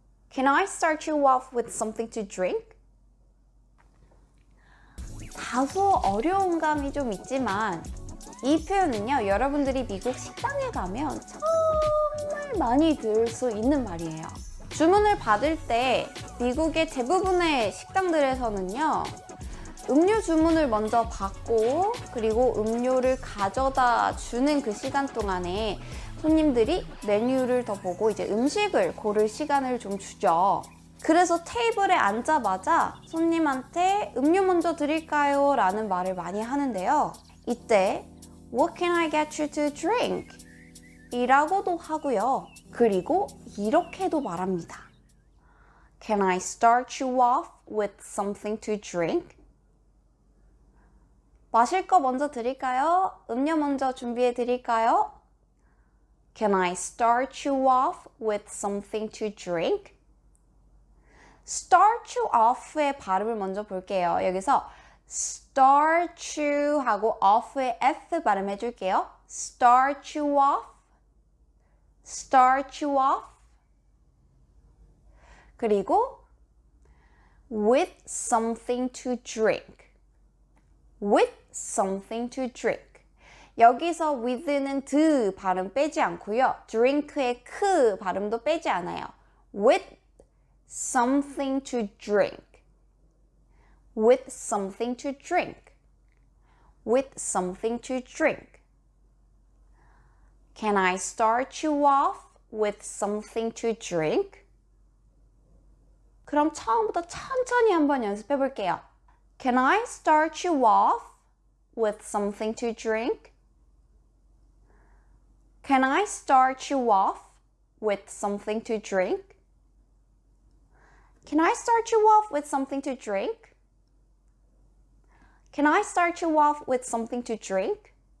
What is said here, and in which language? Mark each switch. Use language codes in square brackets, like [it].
[en] Can I start you off with something to drink? [ko] 다소 어려운 감이 좀 있지만 이 표현은요, 여러분들이 미국 식당에 가면 정말 많이 들을 수 있는 말이에요. 주문을 받을 때 미국의 대부분의 식당들에서는요, 음료 주문을 먼저 받고 그리고 음료를 가져다 주는 그 시간 동안에 손님들이 메뉴를 더 보고 이제 음식을 고를 시간을 좀 주죠. 그래서 테이블에 앉자마자 손님한테 음료 먼저 드릴까요? 라는 말을 많이 하는데요. 이때 [en] What can I get you to drink? [ko] 이라고도 하고요. 그리고 이렇게도 말합니다. [en] Can I start you off with something to drink? [ko] 마실 거 먼저 드릴까요? 음료 먼저 준비해 드릴까요? [en] Can I start you off with something to drink? start you off [ko] 의 발음을 먼저 볼게요. 여기서 [en] start you [ko] 하고 off의 F 발음해 줄게요. [en] start you off, start you off. [ko] 그리고 [en] with something to drink, with something to drink. [ko] 여기서 with는 드 발음 빼지 않고요. drink의 크 발음도 빼지 않아요. [en] with something to drink, with something to drink, with something to drink. Can I start you off with something to drink? [ko] 그럼 처음부터 천천히 한번 연습해 볼게요. [en] Can I start you off with something to drink? Can I start you off with something to drink? Can I start you off with something to drink? Can I start you off with something to drink?